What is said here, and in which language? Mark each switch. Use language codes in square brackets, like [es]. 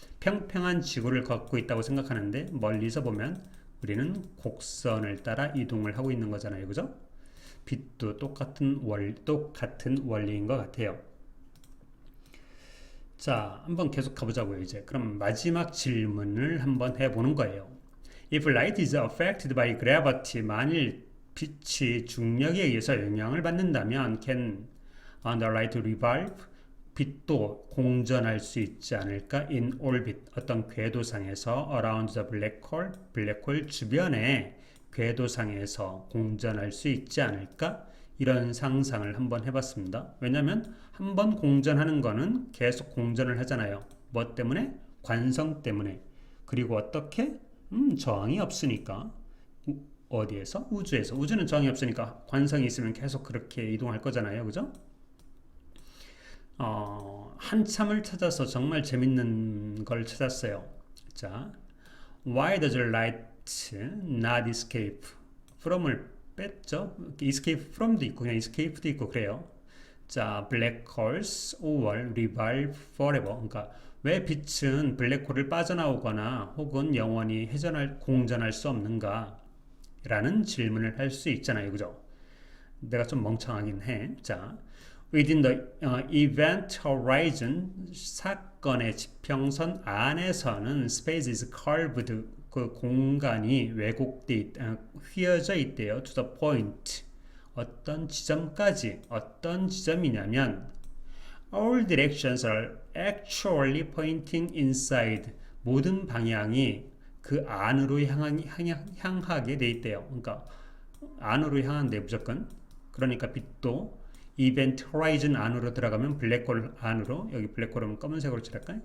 [ko] 평평한 지구를 걷고 있다고 생각하는데 멀리서 보면 우리는 곡선을 따라 이동을 하고 있는 거잖아요. 그죠? 빛도 똑같은 원리인 것 같아요. 자, 한번 계속 가보자고요. 이제 그럼 마지막 질문을 한번 해보는 거예요. [en] If light is affected by gravity, [ko] 만일 빛이 중력에 의해서 영향을 받는다면 [en] can the light revolve? [ko] 빛도 공전할 수 있지 않을까? [en] In orbit, [ko] 어떤 궤도상에서 [en] around the [ko] 블랙홀 주변에 궤도상에서 공전할 수 있지 않을까? 이런 상상을 한번 해봤습니다. 왜냐하면 한번 공전하는 거는 계속 공전을 하잖아요. 뭐 때문에? 관성 때문에. 그리고 어떻게? 저항이 없으니까. 어디에서? 우주에서. 우주는 저항이 없으니까 관성이 있으면 계속 그렇게 이동할 거잖아요. 그죠? 한참을 찾아서 정말 재밌는 걸 찾았어요. 자, [en] Why does light not escape? [ko] from을 뺐죠. escape from도 있고 그냥 escape도 있고 그래요. [en] 자, black holes or revolve forever. [ko] 그러니까 왜 빛은 블랙홀을 빠져나오거나 혹은 영원히 공전할 수 없는가? 라는 질문을 할 수 있잖아요. 그죠? 내가 좀 멍청하긴 해. [en] 자, within the event horizon, [ko] 사건의 지평선 안에서는 [en] space is curved, [ko] 그 공간이 휘어져 있대요. [en] to the point, [ko] 어떤 지점까지. 어떤 지점이냐면 [en] all directions are actually pointing inside, [ko] 모든 방향이 그 안으로 향하게 돼 있대요. 그러니까 안으로 향한대 무조건. 그러니까 빛도 이벤트 호라이즌 안으로 들어가면 블랙홀 안으로, 여기 블랙홀은 검은색으로 칠할까요?